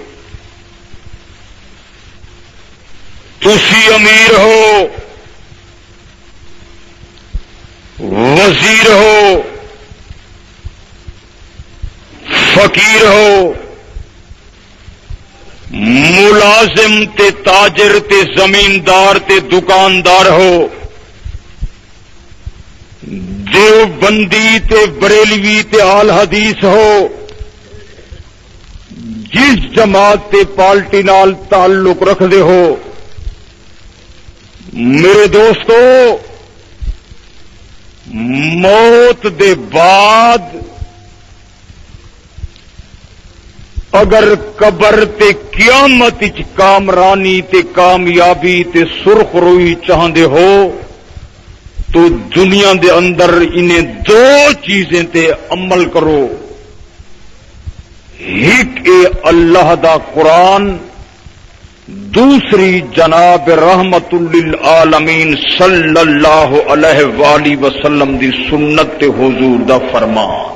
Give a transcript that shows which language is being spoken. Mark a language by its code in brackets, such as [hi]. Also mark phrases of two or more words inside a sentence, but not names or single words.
[pa] تسی امیر ہو، وزیر ہو، فقیر ہو، ملازم تے تاجر تے زمیندار تے دکاندار ہو، دیوبندی تے بریلوی تے آل حدیث ہو، جس جماعت تے پارٹی نال تعلق رکھدے ہو، میرے دوستو، موت دے بعد اگر قبر تے قیامت وچ کامرانی تے کامیابی تے سرخ روئی چاہندے ہو تو دنیا دے اندر [ur] انہیں دو چیزیں [pa] تے عمل کرو، ایک اے اللہ دا قرآن، دوسری جناب رحمت للعالمین [ar] صلی اللہ علیہ وآلہ وسلم [pa] دی سنت تے حضور دا فرمان۔